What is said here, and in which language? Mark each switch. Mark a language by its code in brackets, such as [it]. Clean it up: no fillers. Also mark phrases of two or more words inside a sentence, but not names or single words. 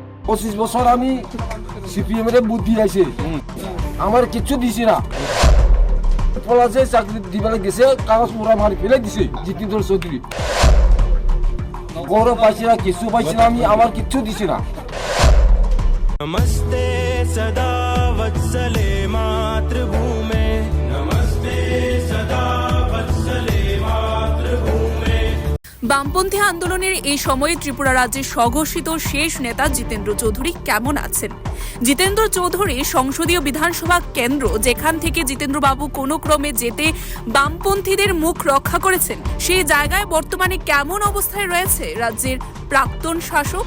[bn] 25 বছর আমি সিপিএম এর বুদ্ধি আছে আমার কিছু দিছি না পলাশে চাকরি দিবেলা গেছে কাগজ মোড়া মারি ফেলে দিছে জিতেন্দ্র চৌধুরী গৌরব পাইছি না কিছু পাইছি না আমি আমার কিচ্ছু দিছি না [sa] नमस्ते सदा वत्सले मातृभूमे नमस्ते सदा वत्सले मातृभूमे। [bn] বামপন্থী আন্দোলনের এই সময়ে ত্রিপুরা রাজ্যের স্বঘোষিত শেষ নেতা জিতেন্দ্র চৌধুরী কেমন আছেন? জিতেন্দ্র চৌধুরী সংসদীয় বিধানসভা কেন্দ্র যেখান থেকে জিতেন্দ্রবাবু কোনো ক্রমে যেতে বামপন্থীদের মুখ রক্ষা করেছেন, সেই জায়গায় বর্তমানে কেমন অবস্থায় রয়েছে রাজ্যের প্রাক্তন শাসক?